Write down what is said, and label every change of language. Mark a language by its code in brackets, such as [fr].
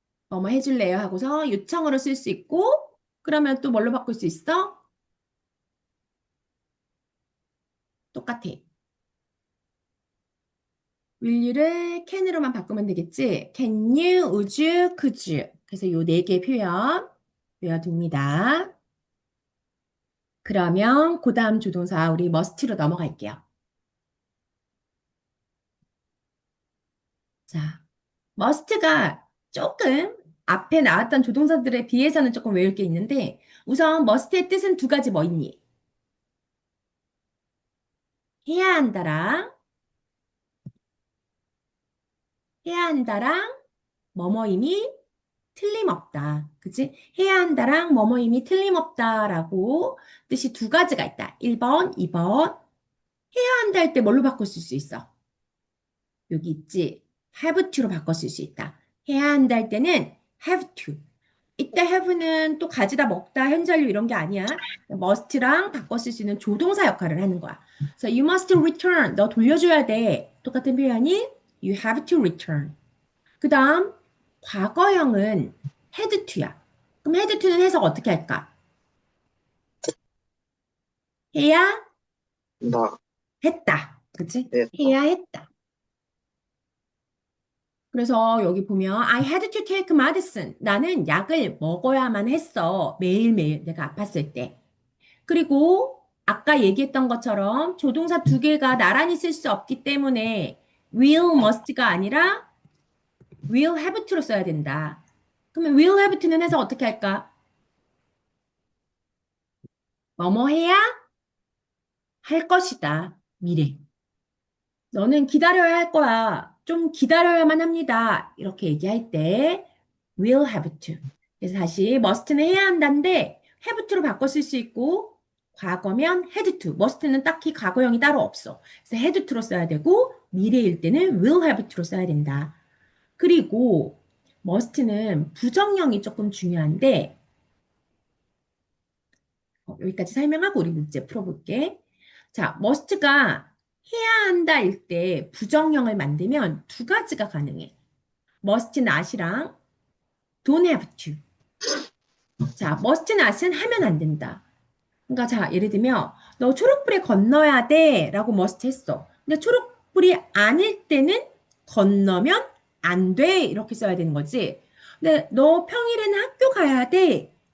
[ko] 뭐뭐 해줄래요 하고서 요청으로 쓸 수 있고 그러면 또 뭘로 바꿀 수 있어? 똑같아. will you를 can으로만 바꾸면 되겠지? [en] can you, would you, could you. [ko] 그래서 요 네 개 표현 외워둡니다. 그러면 그 다음 조동사 우리 must로 넘어갈게요. 자, must가 조금 앞에 나왔던 조동사들에 비해서는 조금 외울 게 있는데 우선 must의 뜻은 두 가지 뭐 있니? 해야 한다랑 해야 한다랑 뭐뭐임이 틀림없다. 그치? 해야 한다랑 뭐뭐임이 틀림없다라고 뜻이 두 가지가 있다. 1번, 2번. 해야 한다 할 때 뭘로 바꿔 쓸 수 있어? 여기 있지? have to로 바꿔 쓸 수 있다. 해야 한다 할 때는 have to. 이때 have는 또 가지다 먹다 현재완료 이런 게 아니야. must랑 바꿔 쓸 수 있는 조동사 역할을 하는 거야. [en] 그래서 you must return. [ko] 너 돌려줘야 돼. 똑같은 표현이 [en] you have to return. [ko] 그 다음 과거형은 had to야. 그럼 had to는 해석 어떻게 할까? 해야 나, 했다. 그치? 네, 해야 했다. 그래서 여기 보면 [en] I had to take medicine. [ko] 나는 약을 먹어야만 했어. 매일매일 내가 아팠을 때. 그리고 아까 얘기했던 것처럼 조동사 두 개가 나란히 쓸 수 없기 때문에 will, must가 아니라 will have to로 써야 된다. 그러면 will have to는 해석 어떻게 할까? 뭐뭐 해야 할 것이다. 미래. 너는 기다려야 할 거야. 좀 기다려야만 합니다. 이렇게 얘기할 때 will have to. 그래서 다시 must는 해야 한다인데 have to로 바꿔 쓸 수 있고 과거면 had to. must는 딱히 과거형이 따로 없어. 그래서 had to로 써야 되고 미래일 때는 will have to로 써야 된다. 그리고 must는 부정형이 조금 중요한데 여기까지 설명하고 우리 문제 풀어볼게. 자, must가 해야 한다일 때 부정형을 만들면 두 가지가 가능해. [en] must not이랑 don't have to. [ko] 자, must not은 하면 안 된다. 그러니까 자, 예를 들면 너 초록불에 건너야 돼 라고 must 했어. 근데 초록불이 아닐 때는 건너면 안 돼. 이렇게 써야 되는 거지. 근데 너 평일에는 학교 가야 돼.